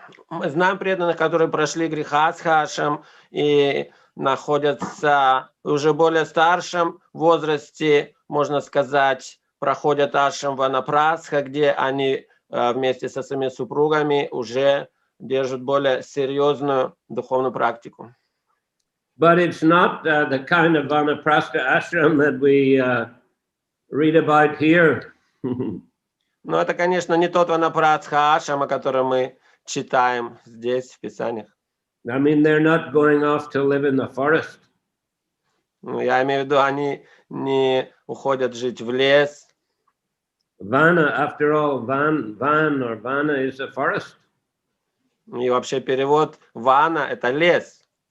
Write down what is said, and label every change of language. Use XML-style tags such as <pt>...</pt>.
<ru>Мы знаем преданных, которые прошли грихастха ашрам и находятся уже в более старшем возрасте, можно сказать, проходят ашрам ванапрастха, где они вместе со своими супругами уже держат более серьезную духовную практику.</ru> <en>But it's not the kind of vanaprastha ashram that we read about here.</en> <ru>Но это, конечно, не тот ванапрастха ашрам, о котором мы читаем здесь, в Писаниях.</ru> <en>I mean, they're not going off to live in the forest.</en> <ru>Я имею в виду, они не уходят жить в лес.</ru> <en>Vana, after all, van or vana is a forest.</en> <ru>И вообще перевод вана – это лес.</ru>